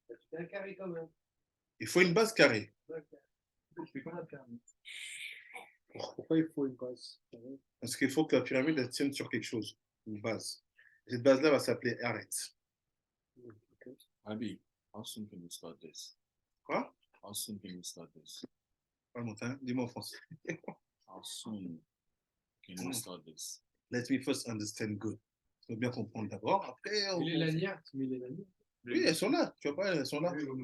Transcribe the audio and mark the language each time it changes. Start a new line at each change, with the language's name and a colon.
French: C'est un carré quand même. Il faut une base carrée. Je fais comment la pyramide? Pourquoi il faut une base? Parce qu'il faut que la pyramide elle tienne sur quelque chose, une base. Cette base-là va s'appeler Aretz.
English: Abi, how soon can you start this?
French: Quoi?
English: How soon can you start this?
French: Dis-moi en français.
English: How soon can you start this? Let me first understand good.
French: Il faut bien comprendre d'abord. Après, on... Et les lanières, tu mets les lanières. Oui, elles sont là. Tu vois pas, elles sont là.